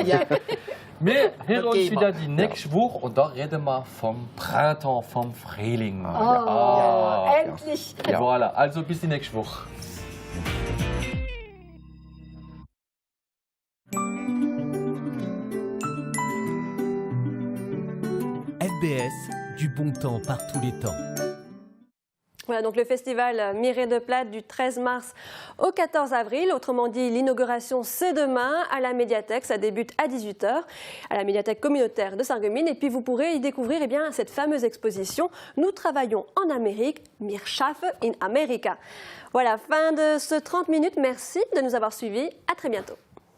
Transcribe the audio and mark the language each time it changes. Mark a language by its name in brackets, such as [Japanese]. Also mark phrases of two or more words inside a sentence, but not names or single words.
[German] Wir hören uns wieder die nächste Woche und da reden wir vom Printemps, vom Frühling. Endlich! Voilà, also bis die nächste Woche. [French] FBS, du bon temps par tous les temps. Voilà donc le festival Miré de Plate du 13 mars au 14 avril. Autrement dit, l'inauguration c'est demain à la médiathèque. Ça débute à 18 h à la médiathèque communautaire de Sarreguemines. Et puis vous pourrez y découvrir cette fameuse exposition « Nous travaillons en Amérique, [German] wir schaffen in Amerika ». [French] Voilà, fin de ce 30 minutes. Merci de nous avoir suivis. À très bientôt.